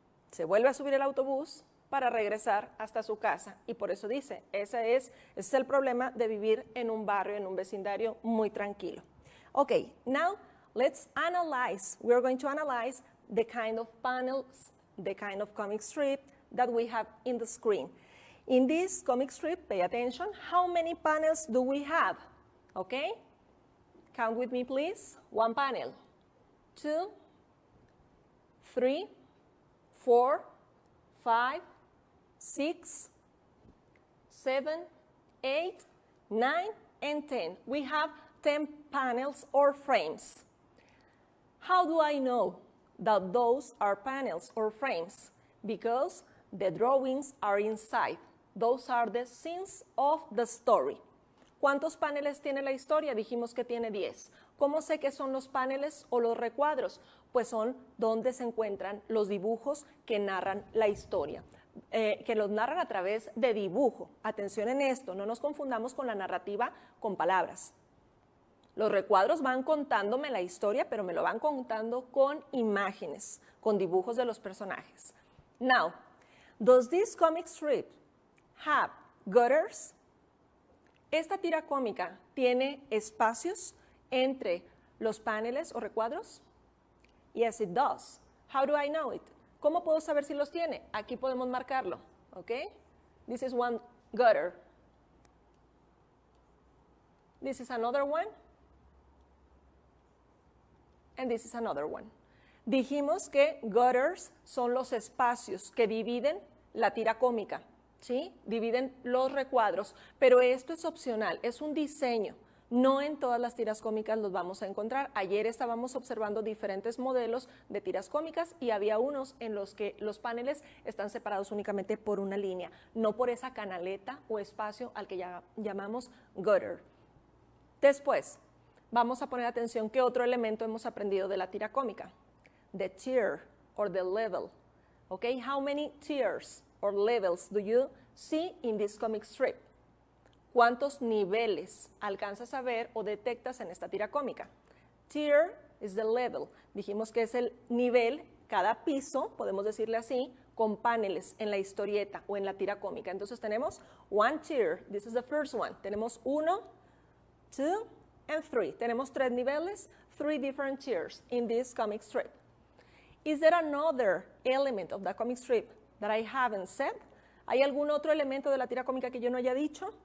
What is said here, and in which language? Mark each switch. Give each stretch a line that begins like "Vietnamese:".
Spanish: Se vuelve a subir el autobús para regresar hasta su casa y por eso dice, ese es el problema de vivir en un barrio, en un vecindario muy tranquilo.
English: Okay, now let's analyze. We're going to analyze the kind of panels, the kind of comic strip that we have in the screen. In this comic strip, pay attention, how many panels do we have? Okay? Count with me, please. 1 panel, 2, 3, 4, 5, 6, 7, 8, 9, and 10. We have 10 panels or frames. How do I know that those are panels or frames? Because the drawings are inside. Those are the scenes of the story.
Spanish: ¿Cuántos paneles tiene la historia? Dijimos que tiene 10. ¿Cómo sé qué son los paneles o los recuadros? Pues son donde se encuentran los dibujos que narran la historia, que los narran a través de dibujo. Atención en esto, no nos confundamos con la narrativa con palabras. Los recuadros van contándome la historia, pero me lo van contando con imágenes, con dibujos de los personajes.
English: Now, does this comic strip have gutters?
Spanish: ¿Esta tira cómica tiene espacios entre los paneles o recuadros?
English: Yes, it does. How do I know it?
Spanish: ¿Cómo puedo saber si los tiene? Aquí podemos marcarlo, ¿ok?
English: This is one gutter. This is another one. And this is another one.
Spanish: Dijimos que gutters son los espacios que dividen la tira cómica, ¿sí? Dividen los recuadros, pero esto es opcional, es un diseño. No en todas las tiras cómicas los vamos a encontrar. Ayer estábamos observando diferentes modelos de tiras cómicas y había unos en los que los paneles están separados únicamente por una línea, no por esa canaleta o espacio al que ya llamamos gutter. Después, vamos a poner atención qué otro elemento hemos aprendido de la tira cómica.
English: The tier or the level. Okay, how many tiers or levels do you see in this comic strip?
Spanish: ¿Cuántos niveles alcanzas a ver o detectas en esta tira cómica?
English: Tier is the level.
Spanish: Dijimos que es el nivel, cada piso, podemos decirle así, con paneles en la historieta o en la tira cómica. Entonces tenemos
English: one tier. This is the first one.
Spanish: Tenemos
English: 1, 2, and 3.
Spanish: Tenemos 3 niveles,
English: 3 different tiers in this comic strip. Is there another element of the comic strip that I haven't said?
Spanish: ¿Hay algún otro elemento de la tira cómica que yo no haya dicho?